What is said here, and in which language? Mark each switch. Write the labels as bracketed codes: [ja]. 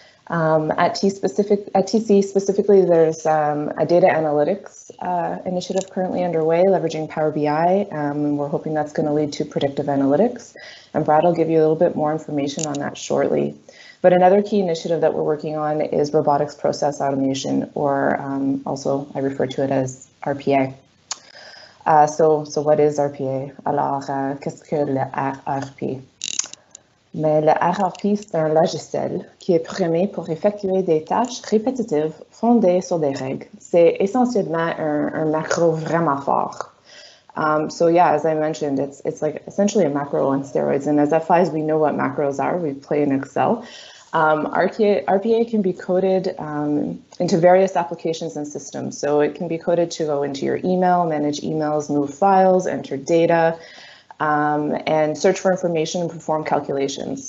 [en] At TC specifically, there's a data analytics initiative currently underway, leveraging Power BI, and we're hoping that's going to lead to predictive analytics. And Brad will give you a little bit more information on that shortly. But another key initiative that we're working on is robotics process automation, or also I refer to it as RPA. So what is RPA? [fr] Alors, qu'est-ce que le RRP? Mais le RRP, c'est un logiciel qui est programmé pour effectuer des tâches répétitives fondées sur des règles. C'est essentiellement un macro vraiment fort. [en] So yeah, as I mentioned, it's like essentially a macro on steroids. And as FIs, we know what macros are. We play in Excel. RPA can be coded into various applications and systems. So it can be coded to go into your email, manage emails, move files, enter data, and search for information and perform calculations.